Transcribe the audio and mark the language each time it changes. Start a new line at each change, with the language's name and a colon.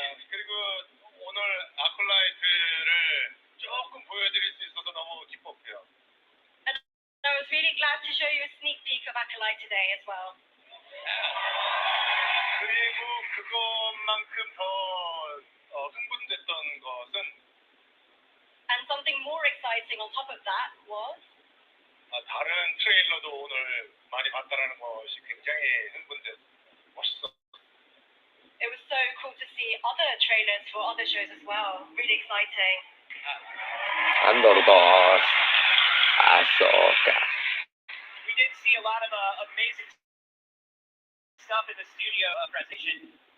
Korean: 그리고 오늘 아콜라이트를 조금 보여드릴 수 있어서 너무 기뻤고요.
English: And I was really glad to show you a sneak peek of Acolyte today as well.
Korean: 그리고 그것만큼 더 흥분됐던 것은
English: And something more exciting on top of that was
Korean: 다른 트레일러도 오늘 많이 봤다라는 것이 굉장히 멋있어.
English: It was so cool to see other trailers for other shows as well. Really exciting. Andor 2, Ahsoka. We did see a lot of amazing stuff in the studio presentation.